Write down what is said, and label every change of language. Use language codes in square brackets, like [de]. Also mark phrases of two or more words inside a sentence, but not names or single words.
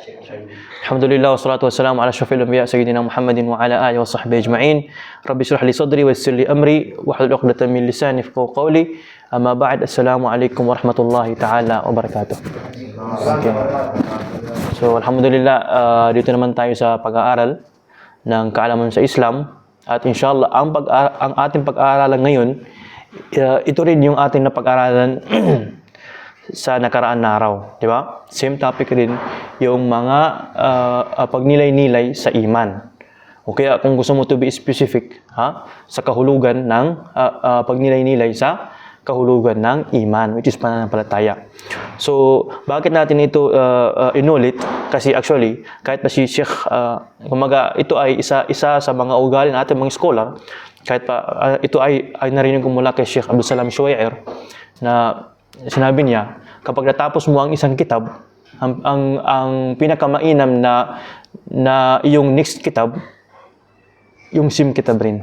[ar] الحمد لله والصلاة والسلام على أشرف الأنبياء سيدنا محمد وعلى آله وصحبه أجمعين. رب اشرح لي صدري ويسر لي أمري واحلل عقدة من لساني يفقهوا قولي. أما بعد، السلام عليكم ورحمة الله تعالى وبركاته. [tl] Okay. So alhamdulillah, dito naman tayo sa pag-aaral ng kaalaman sa Islam at inshallah ang ating pag-aaralan ngayon, ito rin yung ating napag-aaralan sa nakaraan na araw, di ba? [en] Same topic [tl] rin, yung mga pagnilay-nilay sa iman. O kaya kung gusto mo [en] to be specific, [tl] sa kahulugan ng pagnilay-nilay sa kahulugan ng iman, [en] which is [tl] pananampalataya. So, bakit natin ito inulit? Kasi actually, kahit pa si Sheikh, kumaga, ito ay isa sa mga ugali ng ating mga scholar, kahit pa ito ay narinig ko mula kay Sheikh Abdul Salam Shuwair, na sinabi niya, kapag natapos mo ang isang kitab, ang pinakamainam na yung next kitab, yung sim kitab rin.